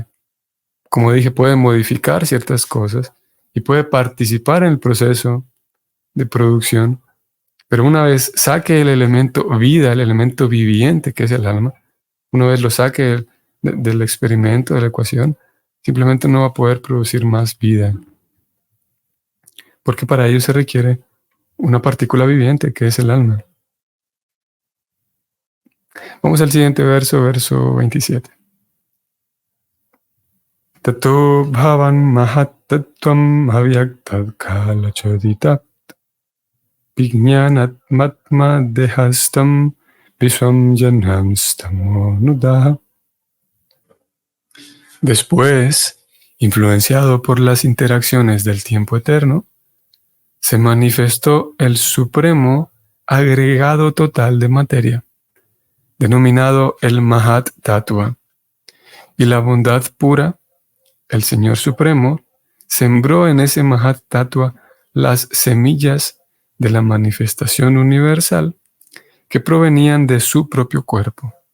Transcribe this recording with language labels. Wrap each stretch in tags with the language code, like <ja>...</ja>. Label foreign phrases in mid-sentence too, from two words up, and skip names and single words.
<es>Como dije, puede modificar ciertas cosas y puede participar en el proceso de producción, pero una vez saque el elemento vida, el elemento viviente que es el alma, una vez lo saque del experimento, de la ecuación, simplemente no va a poder producir más vida. Porque para ello se requiere una partícula viviente que es el alma. Vamos al siguiente verso 27.</es> <sa>ततो भवन् महत्तत्त्वम् अव्यक्तात् काल चोदितात् विज्ञानात् मात्म देहस्तम् विश्वम् जनम् स्तमोनुदह.</sa> <es>Después, influenciado por las interacciones del tiempo eterno, se manifestó el supremo agregado total de materia, denominado el Mahat Tattva, y la bondad pura, el Señor Supremo, sembró en ese Mahat Tattva las semillas de la manifestación universal que provenían de su propio cuerpo.</es>